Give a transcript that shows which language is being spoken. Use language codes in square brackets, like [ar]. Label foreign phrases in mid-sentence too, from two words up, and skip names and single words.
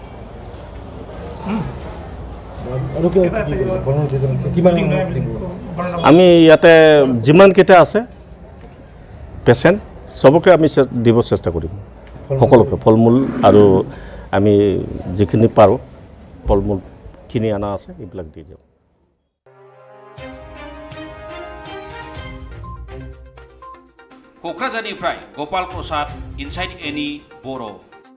[as] আমি ইয়াতে যিমানকেইটা আছে পেচেণ্ট সবকে আমি দিব চেষ্টা কৰিম, সকলোকে ফল-মূল আৰু আমি যিখিনি পাৰোঁ ফল-মূল কিনি অনা আছে এইবিলাক দি দিওঁ। [brx] क'क्राझारनिफ्राय गपाल प्रसाद, इनसाइड एनि, बड'।